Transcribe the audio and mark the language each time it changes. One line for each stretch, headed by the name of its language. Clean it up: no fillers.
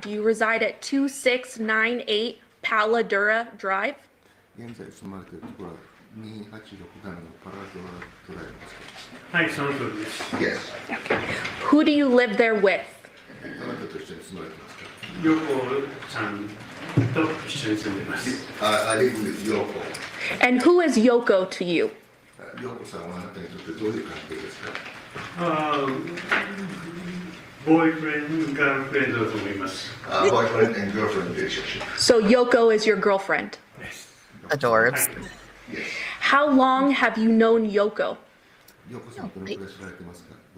English: Do you reside at 2698 Paladura Drive?
Japanese: 現在住まれているところは2867のパラドラドライブですか？はい、その通りです。
English: Yes. Who do you live there with?
Japanese: あなたと一緒に住まれてますか？ヨコさんと一緒に住んでます。
English: I live with Yoko. And who is Yoko to you?
Japanese: ヨコさんはあなたにとってどういう関係ですか？ボーイフレンド、ガールフレンドだと思います。
English: Boyfriend and girlfriend relationship. So Yoko is your girlfriend. Adorbs. Yes. How long have you known Yoko?
Japanese: ヨコさんどのくらい知られてますか